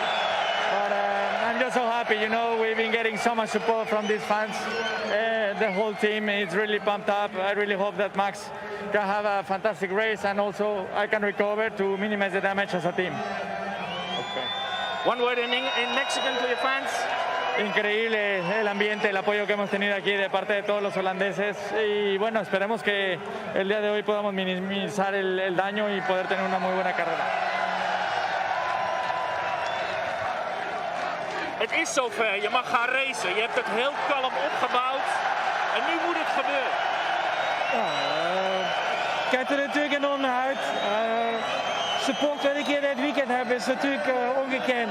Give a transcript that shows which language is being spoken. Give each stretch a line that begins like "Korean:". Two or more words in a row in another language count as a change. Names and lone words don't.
English: But I'm just so happy, you know, we've been getting so much support from these fans. The whole team is really pumped up. I really hope that Max can have a fantastic race, and also I can recover to minimize the damage as a team. Okay. One word in Mexican to your fans.
Spanish: Increíble el ambiente, el apoyo que hemos tenido aquí de parte de todos los holandeses, y bueno, esperemos que el día de hoy podamos minimizar el daño y poder tener una muy buena carrera.
Dutch: Het is zover, je mag gaan racen. Je hebt het heel kalm opgebouwd en nu moet het gebeuren. Kijk er natuurlijk enorm naar uit. Support wat ik hier dit weekend heb is natuurlijk ongekend.